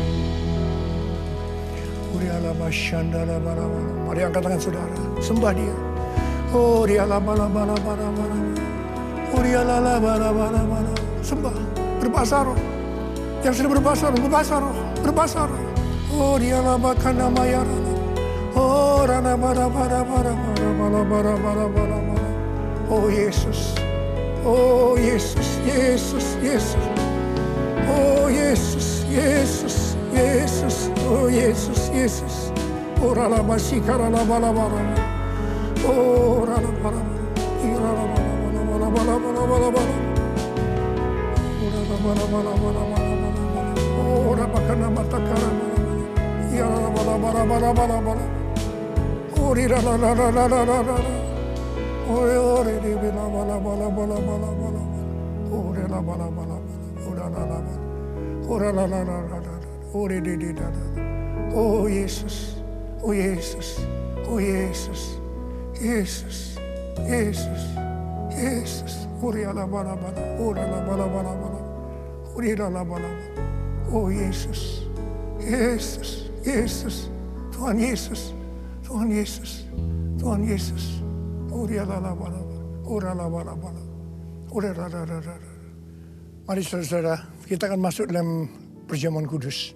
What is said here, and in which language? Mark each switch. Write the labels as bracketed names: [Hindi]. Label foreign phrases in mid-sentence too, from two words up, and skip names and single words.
[Indonesian] Mari angkat tangan saudara, sembah Dia. Oh Dia sembah, berbahasa roh. Yang sudah berbahasa roh, berbahasa roh. Oh Dia labakana mayarana. Oh rana bara. Oh Yesus. Oh Yesus, Yesus, Yesus. Oh Yesus, Yesus, Yesus. Oh Yesus, Yesus. Oh rala basikara la bala. Oh rala bala. Irala bala. Oh rabakana matakara. Irala bala. Oh rala. Oh re de bala. Oh re la bala. Oh la. Oh re de. Oh Yesus. Oh Yesus. Oh Yesus. Yesus. Yesus. Yesus. Oh re la bala. Oh la bala. Oh re la bala. Oh Yesus. Yesus. Yesus. Tuhan Yesus. Tuhan Yesus. Tuhan Yesus. Mari saudara-saudara, kita akan masuk dalam perjamuan kudus.